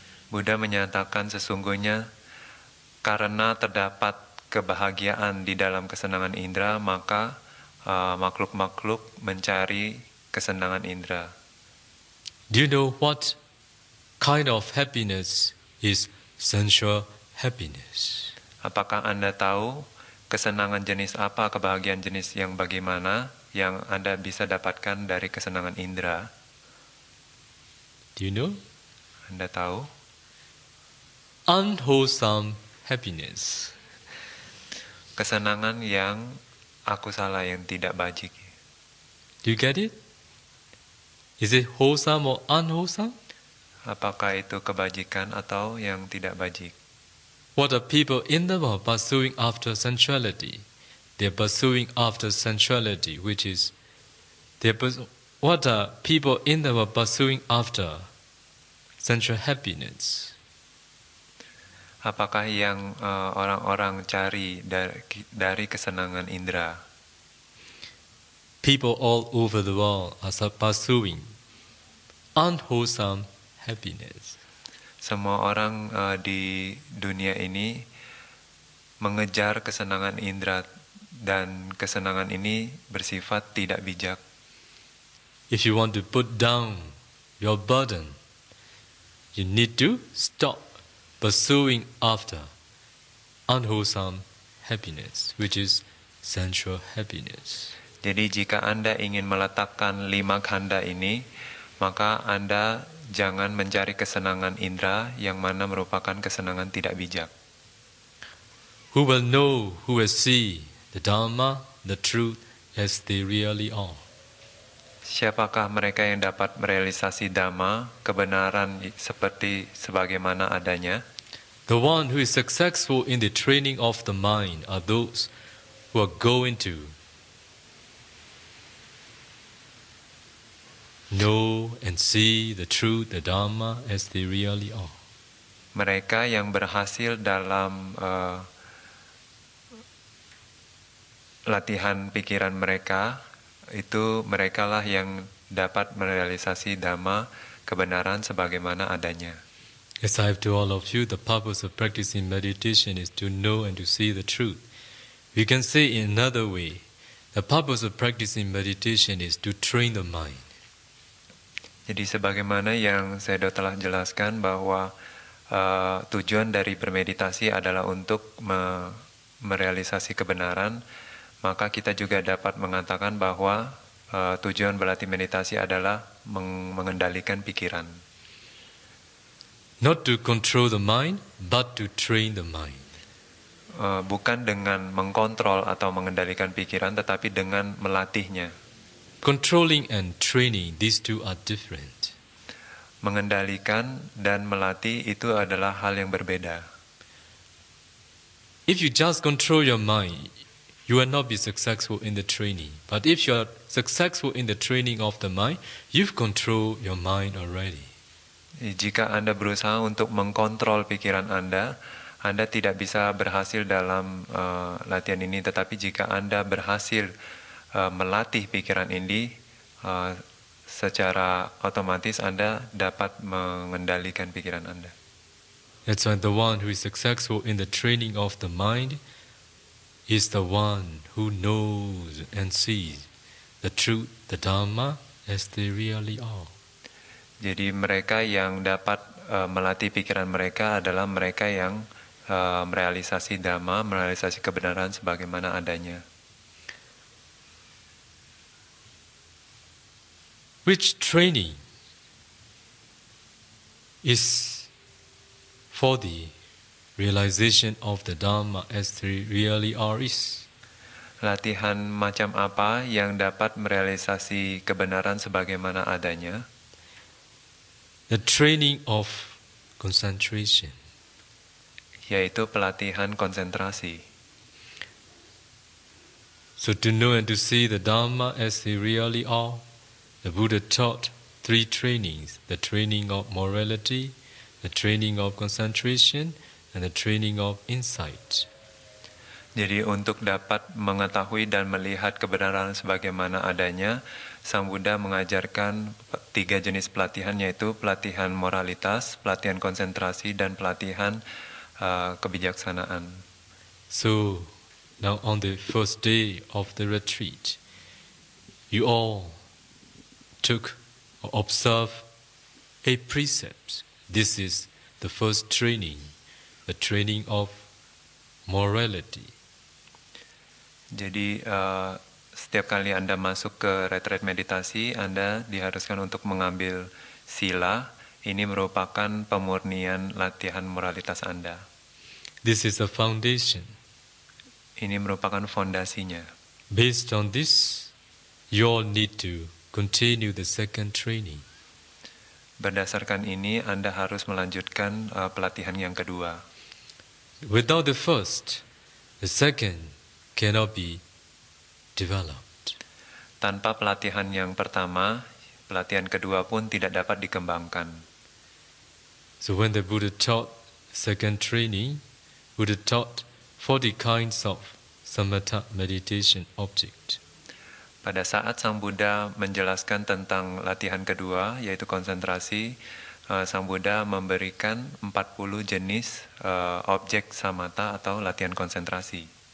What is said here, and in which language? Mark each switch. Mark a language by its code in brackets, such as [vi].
[id] Buddha menyatakan sesungguhnya karena terdapat kebahagiaan di dalam kesenangan indera, maka makhluk-makhluk mencari kesenangan indera. [en] Do you know what kind of happiness is sensual happiness? [id] Apakah Anda tahu kesenangan jenis apa, kebahagiaan jenis yang bagaimana yang Anda bisa dapatkan dari kesenangan indera? [en] Do you know? [id] Anda tahu? [en] Unwholesome happiness. [id] Kesenangan yang akusala, yang tidak bajik. [en] Do you get it? Is it wholesome or unwholesome? [id] Apakah itu kebajikan atau yang tidak bajik? [en] What are people in the world pursuing after sensuality? They're pursuing after sensuality, which is what are people in the world pursuing after sensual happiness? [id] Apakah yang orang-orang cari dari kesenangan indera? [en] People all over the world are pursuing unwholesome happiness. [id] Semua orang di dunia ini mengejar kesenangan indera, dan kesenangan ini bersifat tidak bijak. [en] If you want to put down your burden, you need to stop pursuing after unwholesome happiness, which is sensual happiness. [id] Jadi jika Anda ingin meletakkan 5 khanda ini, maka Anda jangan mencari kesenangan indera yang mana merupakan kesenangan tidak bijak. [en] Who will know, who will see the Dhamma, the truth as they really are? [id] Siapakah mereka yang dapat merealisasi Dhamma, kebenaran seperti sebagaimana adanya? [en] The one who is successful in the training of the mind are those who are going to know and see the truth, the Dharma as they really are. [id] Mereka yang berhasil dalam latihan pikiran mereka, itu merekalah yang dapat merealisasi Dhamma, kebenaran sebagaimana adanya. [en] As I have told all of you, the purpose of practicing meditation is to know and to see the truth. We can say in another way, the purpose of practicing meditation is to train the mind. [id] Jadi sebagaimana yang saya telah jelaskan bahwa tujuan dari bermeditasi adalah untuk merealisasi kebenaran, maka kita juga dapat mengatakan bahwa tujuan berlatih meditasi adalah mengendalikan pikiran. [en] Not to control the mind, but to train the mind. [id] Bukan dengan mengkontrol atau mengendalikan pikiran, tetapi dengan melatihnya. [en] Controlling and training, these two are different. [id] Mengendalikan dan melatih itu adalah hal yang berbeda. [en] If you just control your mind, you will not be successful in the training. But if you are successful in the training of the mind, you've controlled your mind already. [id] Jika Anda berusaha untuk mengkontrol pikiran Anda tidak bisa berhasil dalam latihan ini. Tetapi jika Anda berhasil melatih pikiran ini, secara otomatis Anda dapat mengendalikan pikiran Anda. [en] That's why the one who is successful in the training of the mind is the one who knows and sees the truth, the Dhamma, as they really are. [id] Jadi mereka yang dapat melatih pikiran mereka adalah mereka yang merealisasi Dhamma, merealisasi kebenaran sebagaimana adanya. [en] Which training is for the realization of the Dhamma as they really are is? [id] Latihan macam apa yang dapat merealisasi kebenaran sebagaimana adanya? [en] The training of concentration. [id] Yaitu pelatihan konsentrasi. [en] So to know and to see the Dhamma as they really are, the Buddha taught 3 trainings: the training of morality, the training of concentration, and the training of insight. [id] Jadi untuk dapat mengetahui dan melihat kebenaran sebagaimana adanya, Sang Buddha mengajarkan 3 jenis pelatihan, yaitu pelatihan moralitas, pelatihan konsentrasi, dan pelatihan kebijaksanaan. [en] So now on the first day of the retreat, you all took or observed 8 precepts. This is the first training, the training of morality. [id] Jadi setiap kali Anda masuk ke retreat meditasi, Anda diharuskan untuk mengambil sila. Ini merupakan pemurnian latihan moralitas Anda. [en] This is the foundation. [id] Ini merupakan fondasinya. [en] Based on this, you all need to continue the second training. [id] Berdasarkan ini, Anda harus melanjutkan pelatihan yang kedua. [en] Without the first, the second cannot be developed. [id] Tanpa pelatihan yang pertama, pelatihan kedua pun tidak dapat dikembangkan. [en] So when the Buddha taught second training, Buddha taught 40 kinds of samatha meditation object. [id] Pada saat Sang Buddha menjelaskan tentang latihan kedua, yaitu konsentrasi, Sang Buddha memberikan 40 jenis objek samatha atau latihan konsentrasi.